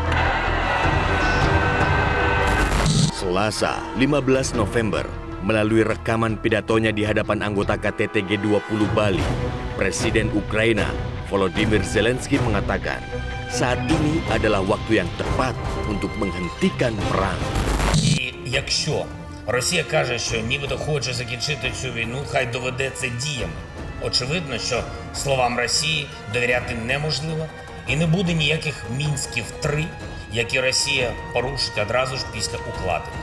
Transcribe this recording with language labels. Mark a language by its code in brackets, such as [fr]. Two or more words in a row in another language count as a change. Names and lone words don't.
[id] Selasa, 15 November, melalui rekaman pidatonya di hadapan anggota KTT G20 Bali, Presiden Ukraina Volodymyr Zelensky mengatakan, saat ini adalah waktu yang tepat untuk menghentikan perang. [uk] Якщо Росія каже, що нібито хоче закінчити цю війну, хай доведе це діями. Очевидно, що словам Росії довіряти неможливо і не буде ніяких Мінськів 3, які Росія порушить одразу ж після укладення.